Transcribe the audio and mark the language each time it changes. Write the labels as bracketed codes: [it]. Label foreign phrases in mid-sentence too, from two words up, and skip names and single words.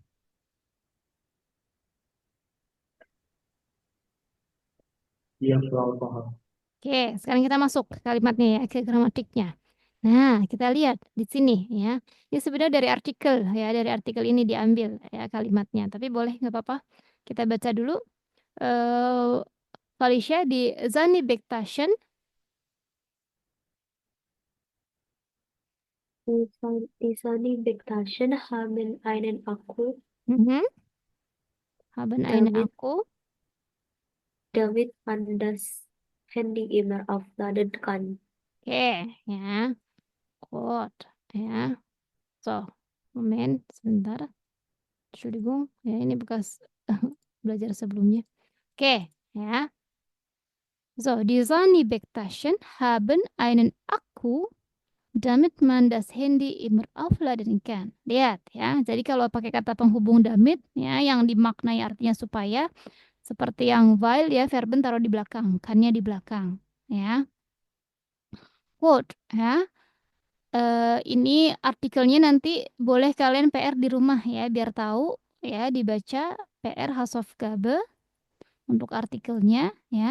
[id] Iya, selalu paham. Oke, sekarang kita masuk ke kalimatnya ya, ke gramatiknya. Nah, kita lihat di sini ya. Ini sebenarnya dari artikel ya, dari artikel ini diambil ya kalimatnya. Tapi boleh nggak apa-apa. Kita baca dulu. Felicia di Zani-Bektaschen. [de] Die Zani-Bektaschen haben einen Akku, Haben einen Akku. damit man das Handy immer aufladen kann. [id] Oke, ya. Gut, ya. [de] So, moment, [id] sebentar. Entschuldigung, ya ini bekas belajar sebelumnya. Oke, ya. [de] So, die Sony-Bektaschen haben einen Akku, damit man das Handy immer aufladen kann. [id] Lihat ya. Jadi kalau pakai kata penghubung damit ya yang dimaknai artinya supaya Seperti yang while ya, verben taruh di belakang, kan-nya di belakang, ya. Quote, ya. Ini artikelnya nanti boleh kalian PR di rumah ya, biar tahu ya, dibaca PR Hausaufgabe untuk artikelnya ya.